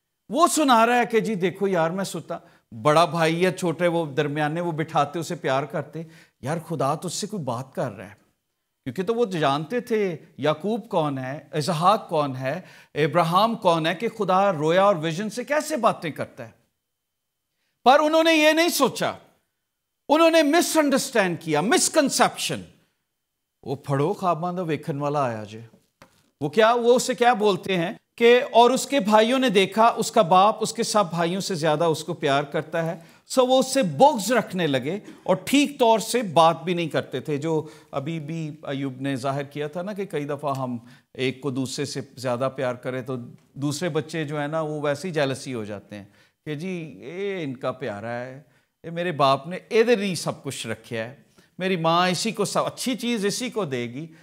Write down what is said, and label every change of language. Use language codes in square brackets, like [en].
[ur] وہ سنا رہا ہے کہ جی دیکھو یار میں ستا، بڑا بھائی یا چھوٹے وہ درمیانے وہ بٹھاتے اسے پیار کرتے، یار خدا تو اس سے کوئی بات کر رہا ہے. کیونکہ تو وہ جانتے تھے یعقوب کون ہے، اسحاق کون ہے، ابراہیم کون ہے، کہ خدا رویا اور ویژن سے کیسے باتیں کرتا ہے. پر انہوں نے یہ نہیں سوچا، انہوں نے مس انڈرسٹینڈ کیا، مس کنسپشن. [pa] وہ پڑھو خواباں دا ویکھن والا آیا جے. [ur] وہ اسے کیا بولتے ہیں کہ اور اس کے بھائیوں نے دیکھا اس کا باپ اس کے سب بھائیوں سے زیادہ اس کو پیار کرتا ہے. سو وہ اس سے بغض رکھنے لگے اور ٹھیک طور سے بات بھی نہیں کرتے تھے. جو ابھی بھی ایوب نے ظاہر کیا تھا نا کہ کئی دفعہ ہم ایک کو دوسرے سے زیادہ پیار کریں تو دوسرے بچے جو ہے نا وہ ویسے ہی جیلسی ہو جاتے ہیں کہ جی یہ ان کا پیارا ہے، یہ میرے باپ نے ادھر ہی سب کچھ رکھا ہے، میری ماں اسی کو سب اچھی چیز اسی کو دے گی.